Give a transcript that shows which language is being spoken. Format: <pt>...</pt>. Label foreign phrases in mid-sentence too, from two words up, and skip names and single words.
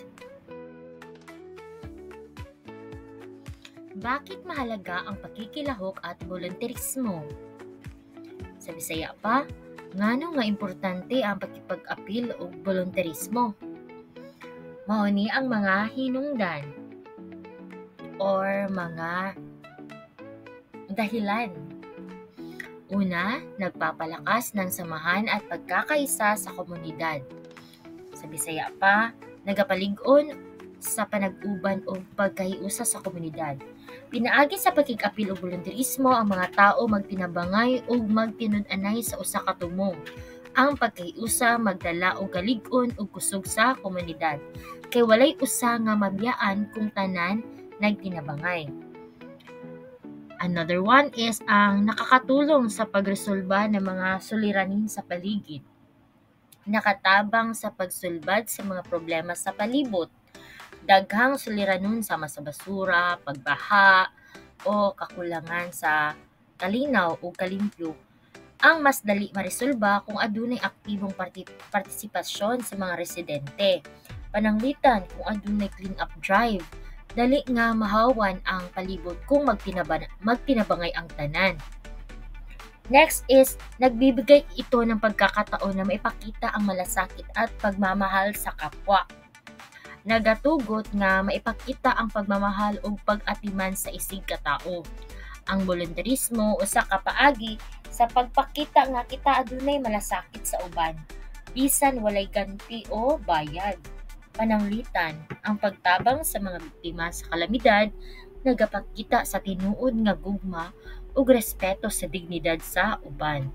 <tl>Bakit mahalaga ang pakikilahok at volunteerismo?</tl> <ceb>Sa Bisaya pa, ngano nga importante ang pakipag-apil o volunteerismo? Mao ni ang mga hinungdan or mga dahilan.</ceb> <tl>Una, nagpapalakas ng samahan at pagkakaisa sa komunidad.</tl> <ceb>Sa Bisaya pa, nagapalig-on sa panag-uban o pagkahiusa sa komunidad. Pinaagi sa pakik-apil o volunteerismo ang mga tao magtinabangay o magtinud-anay sa usa ka tumong. Ang pagkahiusa magdala og galig-on ug kusog sa komunidad. Kay walay usa nga mabiyaan kung tanan nagtinabangay.</ceb> <en>Another one is</en> <tl>ang nakakatulong sa pagresolba ng mga suliranin sa paligid.</tl> <ceb>Nakatabang sa pagsulbad sa mga problema sa palibot. Daghang suliranon sama sa basura, pagbaha, o kakulangan sa kalinaw o kalimpyo ang mas dali maresolba kung adunay aktibong partisipasyon sa mga residente. Pananglitan kung adunay</ceb> <en>clean-up drive,</en> <ceb>dali nga mahawan ang palibot kung magtinabangay ang tanan.</ceb> <en>Next is,</en> <tl>nagbibigay ito ng pagkakataon na maipakita ang malasakit at pagmamahal sa kapwa.</tl> <ceb>Nagatugot nga maipakita ang pagmamahal o pag-atiman sa isig katao. Ang volunteerismo usa ka paagi sa pagpakita nga kita adunay malasakit sa uban, bisan walay ganti o bayad. Pananglitan, ang pagtabang sa mga biktima sa kalamidad nagapakita sa tinuod nga gugma ug respeto sa dignidad sa uban.</ceb>